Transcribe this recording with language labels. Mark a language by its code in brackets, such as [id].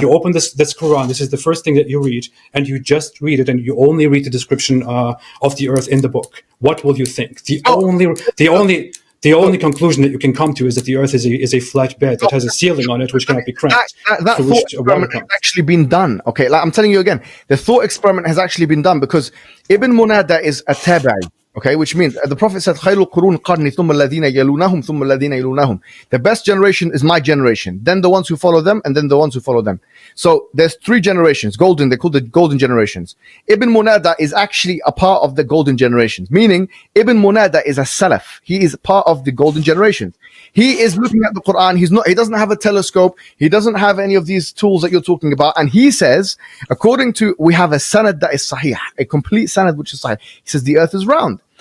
[en] You open this Quran. This is the first thing that you read, and you just read it, and you only read the description of the earth in the book. What will you think? The only conclusion that you can come to is that the earth is a flat bed that has a ceiling on it which cannot be cracked. That thought experiment has actually been done. Okay, like I'm telling you again, the thought experiment has actually been done because Ibn Munada is a tabi'i. Okay, which means the Prophet said, [ar] خَيْرُ الْقُرُونِ قَرْنِي ثُمَّ الَّذِينَ يَلُونَهُمْ ثُمَّ الَّذِينَ يَلُونَهُمْ. [en] The best generation is my generation, then the ones who follow them, and then the ones who follow them. So there's 3 generations, golden, they call the golden generations. Ibn Munada is actually a part of the golden generations, meaning Ibn Munada is a Salaf. He is part of the golden generations. He is looking at the Quran, he doesn't have a telescope, he doesn't have any of these tools that you're talking about, and he says, according to, we have a sanad that is sahih, a complete sanad which is sahih. He says the earth is round.